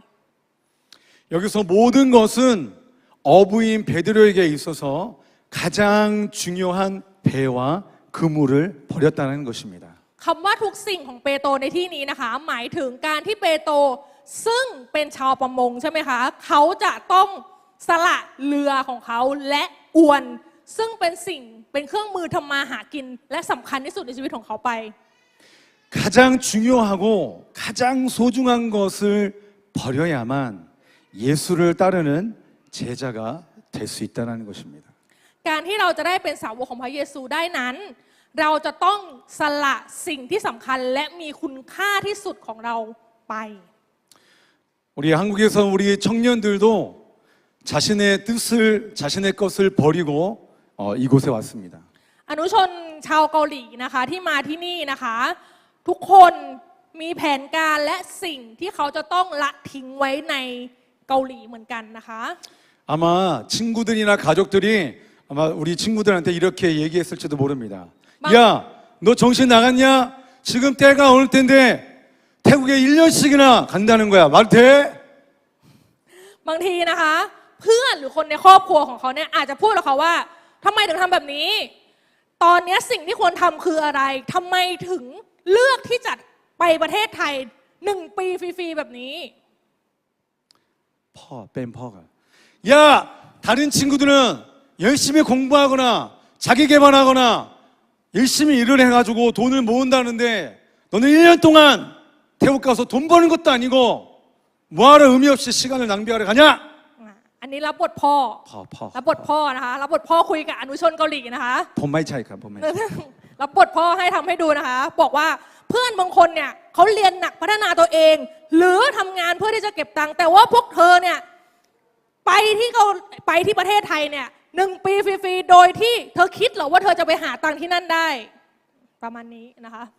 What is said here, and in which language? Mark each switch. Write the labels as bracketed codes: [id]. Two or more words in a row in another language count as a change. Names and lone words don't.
[ko] 여기서 모든 것은 어부인 베드로에게 있어서 가장 중요한 배와 그물을 버렸다는 것입니다. [th] คำว่าทุกสิ่งของเปโตรในที่นี้นะคะหมายถึงการที่เปโตรซึ่งเป็นชาวประมงใช่ไหมคะเขาจะต้องสละเรือของเขาและอวนซึ่งเป็นเครื่องมือทำมาหากินและสำคัญที่สุดในชีวิตของเขาไป [ko] 가장 중요하고 가장 소중한 것을 버려야만 예수를 따르는 제자가 될 수 있다는 것입니다. [th] การที่เราจะได้เป็นสาวกของพระเยซูได้นั้น เราจะต้องสละสิ่งที่สำคัญและมีคุณค่าที่สุดของเราไป [ko] 우리 한국에서 우리 청년들도 자신의 뜻을 자신의 것을 버리고 이곳에 왔습니다. [th] อนุชนชาวเกาหลีนะคะที่มาที่นี่นะคะ ทุกคนมีแผนการและสิ่งที่เขาจะต้องละทิ้งไว้ในเกาหลีเหมือนกันนะคะ [ko] 아마 친구들이나 가족들이 아마 우리 친구들한테 이렇게 얘기했을지도 모릅니다. 야, 너 정신 나갔냐? 지금 때가 올 텐데 태국에 1년씩이나 간다는 거야. 말 돼? [th] บางทีนะคะเพื่อนหรือคนในครอบครัวของเขาเนี่ยอาจจะพูดกับเขาว่าทำไมถึงทำแบบนี้ ตอนนี้สิ่งที่ควรทำคืออะไรทำไมถึงเลือกที่จะไปประเทศไทย1 ปีฟรีๆแบบนี้ [ko] 뺀 퍼가. 야, 다른 친구들은 열심히 공부하거나 자기 개발하거나 열심히 일을 해가지고 돈을 모은다는데 너는 1년 동안 태국 가서 돈 버는 것도 아니고 뭐하러 의미 없이 시간을 낭비하러 가냐? [th] อันนี้รับบทพ่อ พ่อ รับบทพ่อนะคะรับบทพ่อคุยกับอนุชนเกาหลีนะคะ ผมไม่ใช่ครับผมไม่ใช่ รับบทพ่อให้ทำให้ดูนะคะ บอกว่าเพื่อนบางคนเนี่ยเขาเรียนหนักพัฒนาตัวเอง หรือทำงานเพื่อที่จะเก็บตังค์แต่ว่าพวกเธอเนี่ยไปที่ประเทศไทยเนี่ย1 ปีฟรีๆโดยที่เธอคิดเหรอว่าเธอจะไปหาตังค์ที่นั่นได้ ประมาณนี้นะคะ